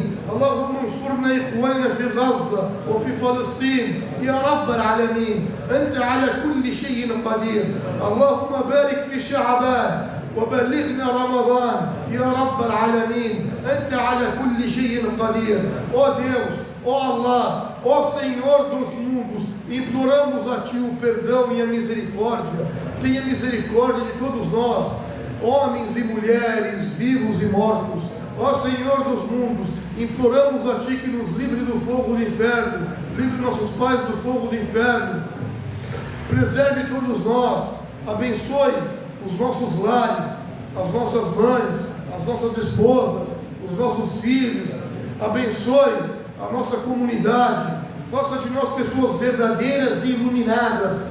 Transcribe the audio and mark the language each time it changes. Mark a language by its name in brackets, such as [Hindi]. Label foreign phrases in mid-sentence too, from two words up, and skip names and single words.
[Arabic] اللهم انصرنا إخواننا في غزة وفي فلسطين يا رب العالمين أنت على كل شيء قدير اللهم بارك في شعبان وبلغنا رمضان يا رب العالمين أنت على كل شيء قدير [Portuguese] ó Deus, ó Allah, ó Senhor dos mundos, imploramos a Ti o perdão e a misericórdia. Tenha misericórdia de todos nós, homens e mulheres, vivos e mortos. Ó Senhor dos mundos, imploramos a Ti que nos livre do fogo do inferno, livre nossos pais do fogo do inferno, preserve todos nós, abençoe os nossos lares, as nossas mães, as nossas esposas, os nossos filhos, abençoe a nossa comunidade, faça de nós pessoas verdadeiras e iluminadas.